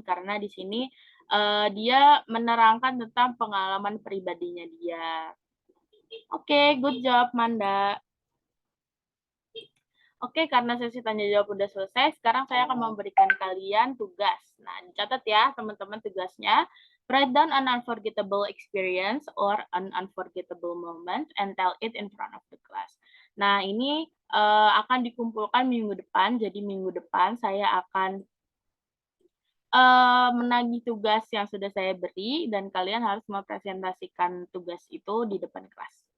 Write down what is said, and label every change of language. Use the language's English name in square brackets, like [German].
[Indonesian] Karena di sini dia menerangkan tentang pengalaman pribadinya dia. Oke, [English] good job, [Indonesian] Manda. Oke, karena sesi tanya jawab udah selesai, sekarang saya akan memberikan kalian tugas. Nah, dicatat ya, teman-teman tugasnya. [English] Write down an unforgettable experience or an unforgettable moment and tell it in front of the class. [Indonesian] Nah, ini akan dikumpulkan minggu depan. Jadi minggu depan saya akan menagih tugas yang sudah saya beri dan kalian harus mempresentasikan tugas itu di depan kelas.